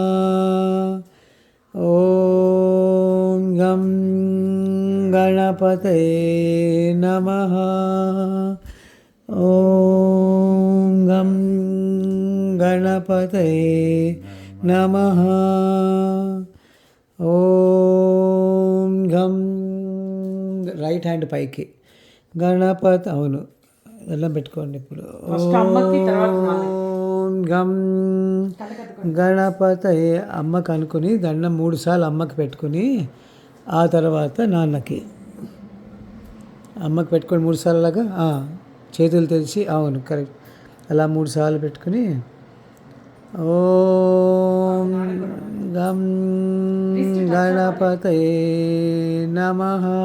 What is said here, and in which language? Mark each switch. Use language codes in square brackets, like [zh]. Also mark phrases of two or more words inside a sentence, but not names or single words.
[sa] ॐ घं गणपतये नमः। ॐ घं गणपतये नमः। ॐ घं [en] right hand [te] పైకి గణపతి అవును ఎలా పెట్టుకోండి ఇప్పుడు. [sa] ॐ गं गणपतये [te] అమ్మకి అనుకుని దండం 3 సార్లు అమ్మకి పెట్టుకుని ఆ తర్వాత నాన్నకి అమ్మకి పెట్టుకొని 3 సార్లు లాగా చేతులు తెరిచి అవును కరెక్ట్ అలా 3 సార్లు పెట్టుకుని [sa] ॐ गं गणपतये नमः.